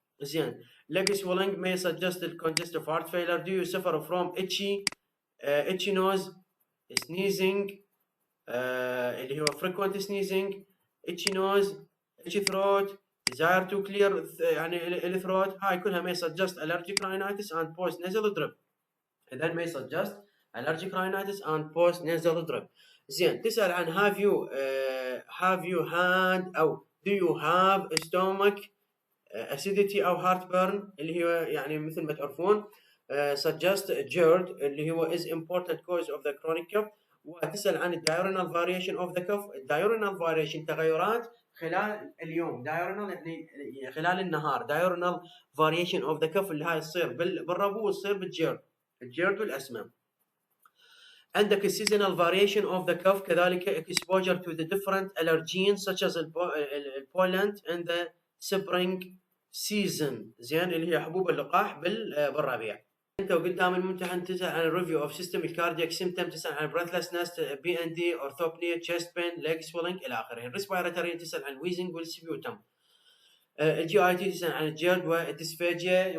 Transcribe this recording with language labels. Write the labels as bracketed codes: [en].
[ar] زين. [en] leg swelling may suggest congestive heart failure. do you suffer from itchy nose sneezing اللي هو frequent sneezing itchy nose itchy throat desire to clear [ar] يعني الثروت. هاي كلها [en] may suggest allergic rhinitis and post nasal drip. إذن may suggest allergic rhinitis and post nasal drip. [ar] زين. [en] تسأل عن have you had أو do you have stomach acidity أو heartburn [ar] اللي هو يعني مثل ما تعرفون [en] suggest GERD اللي هو is important cause of the chronic cough. [ar] وتسأل عن [en] diurnal variation of the cough. [ar] diurnal variation تغيرات خلال اليوم. diurnal يعني خلال النهار. [en] diurnal variation of the cough [ar] اللي هاي تصير بالربو وتصير بالجيرد. الجيرد والأسمة. [en] عندك seasonal variation of the cough كذلك exposure to the different allergens such as pollen in the spring season. [ar] زين اللي هي حبوب اللقاح بالربيع. انت وقدام الممتحن تسال عن [en] الريفيو of system الكاردياك symptom. [ar] تسال عن [en] breathlessness P N D orthopnoea chest pain leg swelling الى اخره. [ar] الريسبيراتوري تسال عن ويزنج والسبيوتم. الجي اي تي تسال عن الجلد والديسفاجيا.